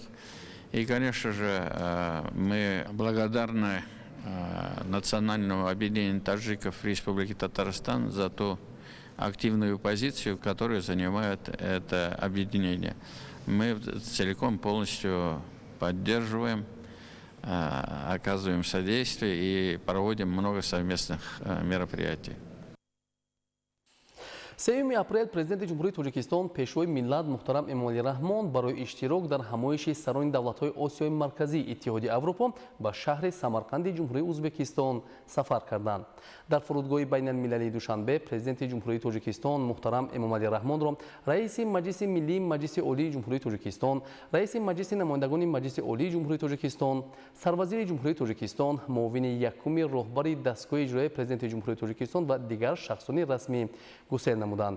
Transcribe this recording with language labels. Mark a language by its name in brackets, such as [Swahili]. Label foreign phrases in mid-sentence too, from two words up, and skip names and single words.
[Russian] И, конечно же, мы благодарны Национальному объединению таджиков Республики Татарстан за ту активную позицию, которую занимает это объединение. Мы целиком полностью поддерживаем, оказываем содействие и проводим много совместных мероприятий. [Tajik] 3 апрел президенти ҷумҳурии Тоҷикистон, пешвои миллат муҳтарам Эмомалӣ Раҳмон барои иштирок дар ҳамоиши сарони давлатҳои Осиёи Марказӣ Иттиҳоди Аврупо ба шаҳри Самарқанди ҷумҳурии Ӯзбекистон сафар карданд. дар фурудгоҳи байналмилалии Душанбе президенти ҷумҳурии Тоҷикистон муҳтарам Эмомалӣ Раҳмонро раиси Маҷлиси Миллии Маҷлиси Олии Ҷумҳурии Тоҷикистон, раиси Маҷлиси намояндагони Маҷлиси Олии Ҷумҳурии Тоҷикистон, сарвазири Ҷумҳурии Тоҷикистон, муовини якуми роҳбари дастгоҳи иҷроии президенти ҷумҳурии Тоҷикистон ва дигар шахсони расмӣ гусел намуданд.